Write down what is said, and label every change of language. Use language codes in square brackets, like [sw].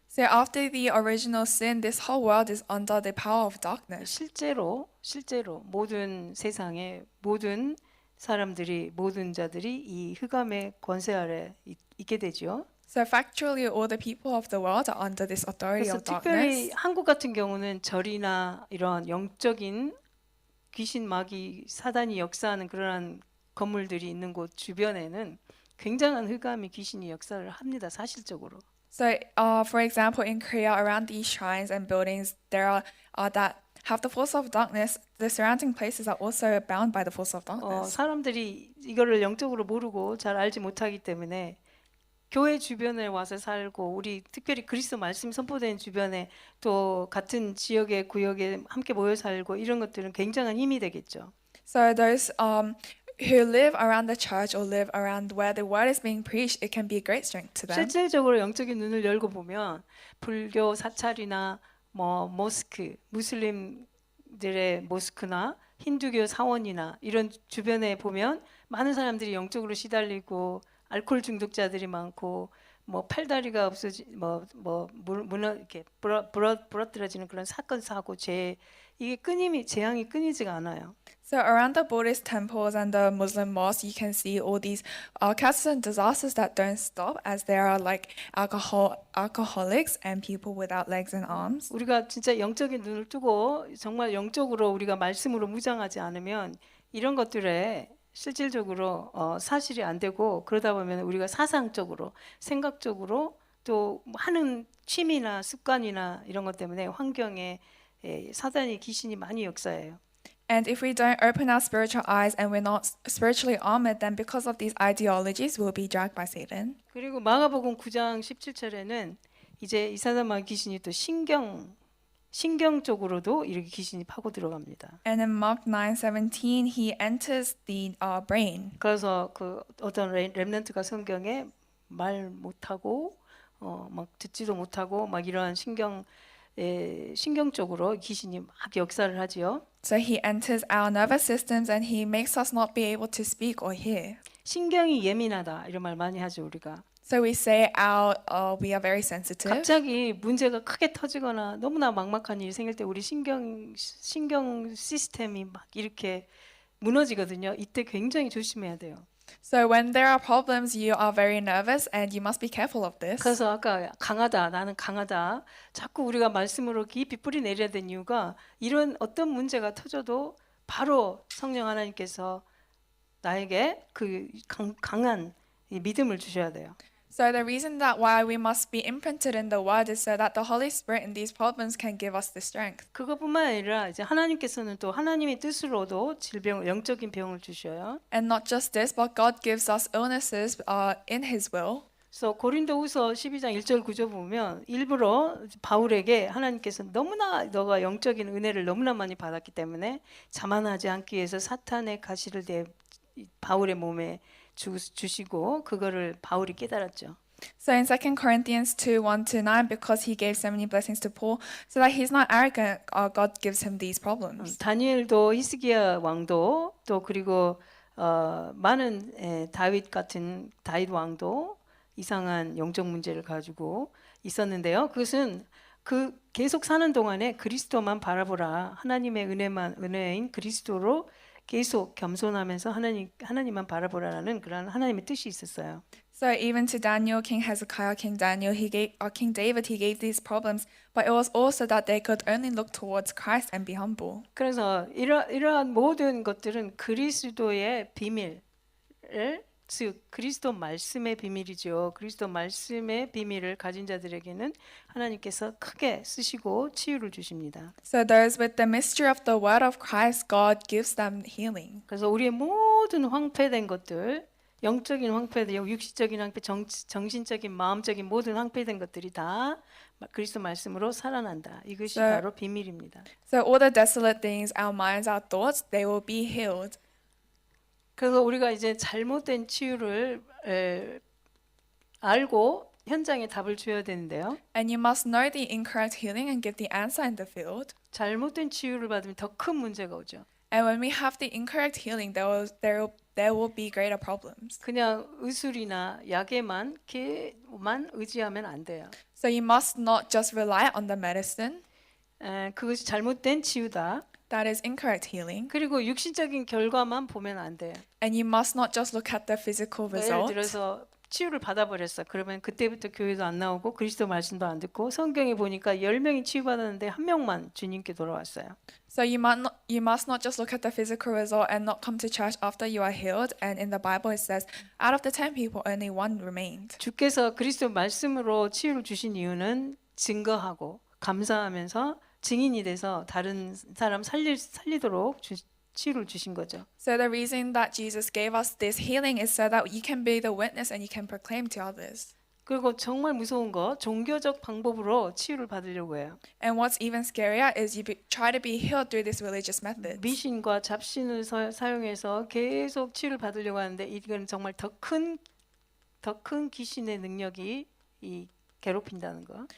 [en] So after the original sin, this whole world is under the power of darkness. [ko] 실제로 모든 세상의 모든 사람들이 모든 자들이 이 흑암의 권세 아래 있게 되죠. [en] So factually, all the people of the world are under this authority [ko] 그래서 [en] of [ko] 특별히 [en] darkness. [ko] 한국 같은 경우는 절이나 이런 영적인 귀신 마귀 사단이 역사하는 그러한 건물들이 있는 곳 주변에는 굉장한 흑암이 귀신이 역사를 합니다. 사실적으로. [en] So, for example, in Korea, around these shrines and buildings, there are that have the force of darkness. The surrounding places are also bound by the force of darkness. [ko] 사람들이 이거를 영적으로 모르고 잘 알지 못하기 때문에 교회 주변에 와서 살고 우리 특별히 그리스도 말씀이 선포되는 주변에 또 같은 지역의 구역에 함께 모여 살고 이런 것들은 굉장한 힘이 되겠죠. [en] So those who live around the church or live around where the word is being preached, it can be a great strength to them. [ko] 실질적으로 영적인 눈을 열고 보면 불교 사찰이나 뭐 모스크, 무슬림들의 모스크나 힌두교 사원이나 이런 주변에 보면 많은 사람들이 영적으로 시달리고 알코올 중독자들이 많고 뭐 팔다리가 없어지 무너 이렇게 부러뜨려지는 그런 사건 사고 죄 이게 재앙이 끊이지가 않아요. [en] So around the Buddhist temples and the Muslim mosques, you can see all these cases and disasters that don't stop, as there are like alcoholics and people without legs and arms. [ko] 우리가 진짜 영적인 눈을 뜨고 정말 영적으로 우리가 말씀으로 무장하지 않으면 이런 것들에 실질적으로 사실이 안 되고 그러다 보면 우리가 사상적으로 생각적으로 또 하는 취미나 습관이나 이런 것 때문에 환경에 사단이 귀신이 많이 역사해요. [en] And if we don't open our spiritual eyes and we're not spiritually armored, then because of these ideologies, we'll be dragged by Satan. [ko] 그리고 마가복음 9장 17절에는 이제 이사다마 귀신이 또 신경 쪽으로도 이렇게 귀신이 파고 들어갑니다. [en] And in Mark 9:17, he enters the brain. [ko] 그래서 그 어떤 렘넌트가 성경에 말 못하고 막 듣지도 못하고 막 이러한 신경 쪽으로 귀신이 막 역사를 하지요. [en] So he enters our nervous systems and he makes us not be able to speak or hear. [ko] 신경이 예민하다 이런 말 많이 하죠 우리가. [en] So we say we are very sensitive. [ko] 갑자기 문제가 크게 터지거나 너무나 막막한 일이 생길 때 우리 신경 시스템이 막 이렇게 무너지거든요. 이때 굉장히 조심해야 돼요. [en] So when there are problems, you are very nervous and you must be careful of this. [ko] 그래서 아까 나는 강하다. 자꾸 우리가 말씀으로 깊이 뿌리 내려야 되는 이유가 이런 어떤 문제가 터져도 바로 성령 하나님께서 나에게 그 강한 이 믿음을 주셔야 돼요. [en] So the reason that why we must be imprinted in the word is so that the Holy Spirit in these problems can give us the strength. [ko] 그것뿐만 아니라 이제 하나님께서는 또 하나님의 뜻으로도 영적인 병을 주셔요. [en] And not just this, but God gives us illnesses in His will. [ko] 그래서 고린도후서 12장 1절 9절 보면 일부러 바울에게 하나님께서 너무나 너가 영적인 은혜를 너무나 많이 받았기 때문에 자만하지 않기 위해서 사탄의 가시를 바울의 몸에 주시고 그거를 바울이 깨달았죠. [en] So in 2 Corinthians 2:1-9, because he gave so many blessings to Paul, so that he's not arrogant, God gives him these problems. [ko] 다니엘도 히스기야 왕도 또 그리고 많은 다윗 왕도 이상한 영적 문제를 가지고 있었는데요. 그것은 그 계속 사는 동안에 그리스도만 바라보라. 하나님의 은혜인 그리스도로 계속 겸손하면서 하나님만 바라보라라는 그런 하나님의 뜻이 있었어요. [en] So even to Daniel, King Hezekiah, King Daniel, King David, he gave these problems, but it was also that they could only look towards Christ and be humble. [ko] 그래서 이러한 모든 것들은 그리스도의 비밀을 즉 그리스도 말씀의 비밀이죠. 그리스도 말씀의 비밀을 가진 자들에게는 하나님께서 크게 쓰시고 치유를 주십니다. [en] So those with the mystery of the word of Christ, God gives them healing. [ko] 그래서 우리의 모든 황폐된 것들, 영적인 황폐된, 육신적인 황폐, 정신적인, 마음적인 모든 황폐된 것들이 다 그리스도 말씀으로 살아난다. 이것이 바로 비밀입니다. [en] So all the desolate things, our minds, our thoughts, they will be healed. [ko] 그래서 우리가 이제 잘못된 치유를 알고 현장에 답을 줘야 되는데요. [en] And you must know the incorrect healing and give the answer in the field. [ko] 잘못된 치유를 받으면 더 큰 문제가 오죠. [en] And when we have the incorrect healing, there will be greater problems. [ko] 그냥 의술이나 약에만 의지하면 안 돼요. [en] So you must not just rely on the medicine. [ko] 그것이 잘못된 치유다. [en] That is incorrect healing. [ko] 그리고 육신적인 결과만 보면 안 돼요. [en] And you must not just look at the physical [ko] 예를 [en] result. [ko] 들어서 치유를 받아버렸어. 그러면 그때부터 교회도 안 나오고 그리스도 말씀도 안 듣고 성경에 보니까 10명이 치유받았는데 1명만 주님께 돌아왔어요. [en] So you must not just look at the physical result and not come to church after you are healed. And in the Bible it says, out of the 10 people, only one remained. [ko] 주께서 그리스도 말씀으로 치유를 주신 이유는 증거하고 감사하면서 증인이 돼서 다른 사람 살리도록 치유를 주신 거죠. [en] So the reason that Jesus gave us this healing is so that you can be the witness and you can proclaim to others. [ko] 그리고 정말 무서운 거 종교적 방법으로 치유를 받으려고 해요. [en] And what's even scarier is try to be healed through this religious methods. [ko] 미신과 잡신을 사용해서 계속 치유를 받으려고 하는데 이건 정말 더 큰 귀신의 능력이 이 괴롭힌다는 거.